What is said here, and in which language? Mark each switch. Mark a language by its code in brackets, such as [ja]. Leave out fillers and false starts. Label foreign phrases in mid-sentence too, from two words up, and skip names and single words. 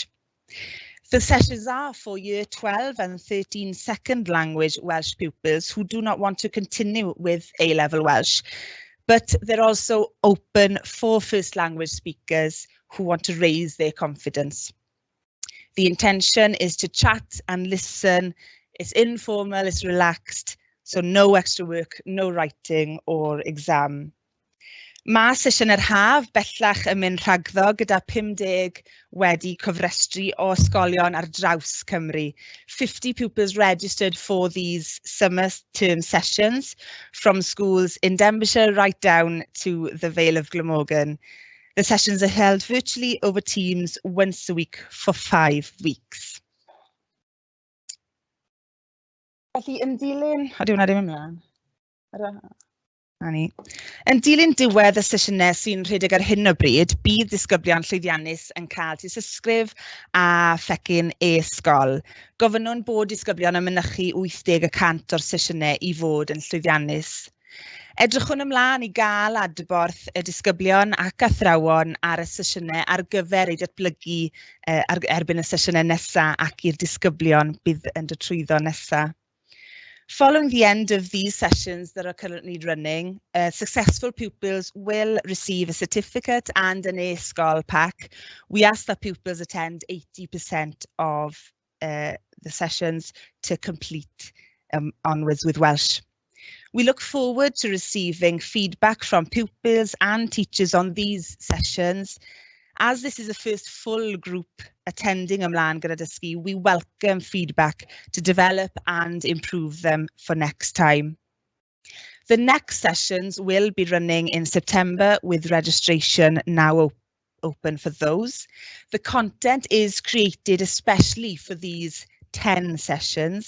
[en] The sessions are for Year 12 and 13 second language Welsh pupils who do not want to continue with A-level Welsh, but they're also open for first language speakers who want to raise their confidence. The intention is to chat and listen. It's informal, it's relaxed, so no extra work, no writing or exam. [cy] Mae sesiwn yr haf bellach yn mynd rhagddo gyda 50 wedi cofrestru o ysgolion ar draws Cymru. [en] 50 pupils registered for these summer term sessions from schools in Denbighshire right down to the Vale of Glamorgan. The sessions are held virtually over Teams once a week for 5 weeks. [cy] Felly yn dilyn... O, di hwnna ddim ymlaen. Yn dilyn diwedd y sesiynau sy'n rhedeg ar hyn o bryd, bydd disgyblion llwyddiannus yn cael tystysgrif a phecyn e-sgol. Gofynnwn bod disgyblion yn mynychu 80% o'r sesiynau i fod yn llwyddiannus. Edrychwn ymlaen i gael adborth y disgyblion ac athrawon ar y sesiynau ar gyfer eu datblygu erbyn y sesiynau nesaf ac i'r disgyblion bydd yn dod trwyddo nesaf. [en] Following the end of these sessions that are currently running, successful pupils will receive a certificate and an e-sgol pack. We ask that pupils attend 80% of the sessions to complete onwards with Welsh. We look forward to receiving feedback from pupils and teachers on these sessions. As this is the first full group attending [cy] ymlaen gyda dysgu, [en] we welcome feedback to develop and improve them for next time. The next sessions will be running in September with registration now open for those. The content is created especially for these 10 sessions.